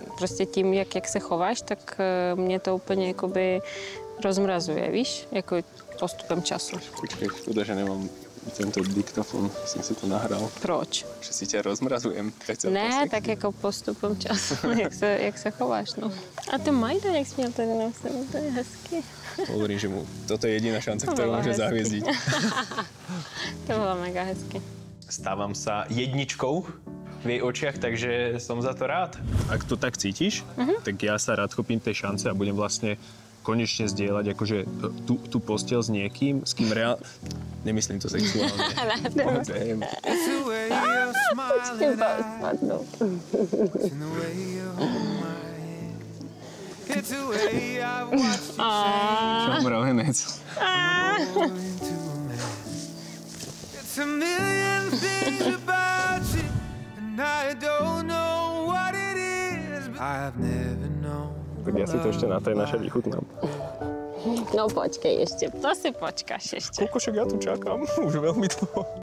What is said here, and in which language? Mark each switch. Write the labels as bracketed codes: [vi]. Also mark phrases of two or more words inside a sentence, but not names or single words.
[cs] prostě tím, jak se chováš, tak mě to úplně jakoby rozmrazuje, víš, jako postupem času. Počkej, škoda, že nemám tento diktofon, jsem si to nahral. Proč? Že si tě rozmrazujem. Ne, tak jako postupem času, jak se chováš, no. A ty Majda, jak jsi měl tady na sebe, to je hezky. [sk] Hovorím, že mu toto je jediná šanca, ktorú môže zahviezdiť. [cs] To bylo mega hezky. [sk] Stávam sa jedničkou v jej očiach, takže som za to rád. Ak to tak cítiš, tak ja sa rád chopím tej šance a budem vlastne konečne zdieľať akože tú posteľ s niekým, s kým nemyslím to sexuálne. Čo mravenec. [en] It's a million things about you, and I don't know what it is, but I've never known. [sk] Tak ja si to ešte na tej našej vychutnám. [cs] No počkej ešte, to si počkáš ešte. [sk] Koľko však ja tu čakám, už veľmi dlho.